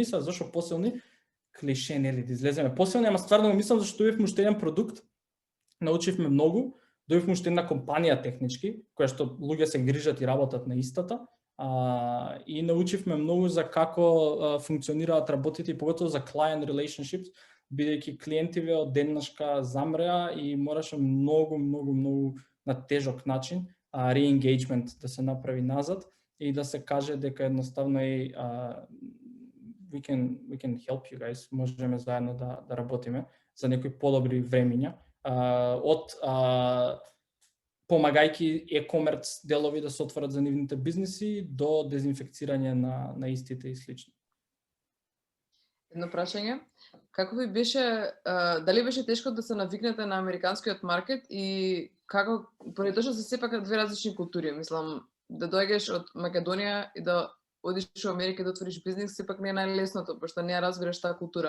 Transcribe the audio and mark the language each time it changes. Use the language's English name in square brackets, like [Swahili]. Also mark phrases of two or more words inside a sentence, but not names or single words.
[Macedonian] Зашо посилни? Клише, нели, да излеземе посилни, ама стварно го мислам зашто добивме уште еден продукт, научивме многу, добивме уште една компанија технички, која што луѓе се грижат и работат на истата, и научивме многу за како функционираат работите и поготово за [English] client relationships, [Macedonian] бидејќи клиентиве од деннашка замреа и мораше многу на тежок начин re-engagement да се направи назад и да се каже дека едноставно е [English] we can help you guys, [Macedonian] можеме заедно да работиме за некои подобри времиња, од помагајќи e-commerce делови да се отворат за нивните бизниси до дезинфекцирање на истите и слично. Едно прашање, како ви беше, дали беше тешко да се навикнете на американскиот маркет и како, поради тоа што се сепак две различни култури, мислам, да доаѓаш од Македонија и да одиш во Америка да отвориш бизнис, сепак не е најлесното, пошто не ја разбираш таа култура.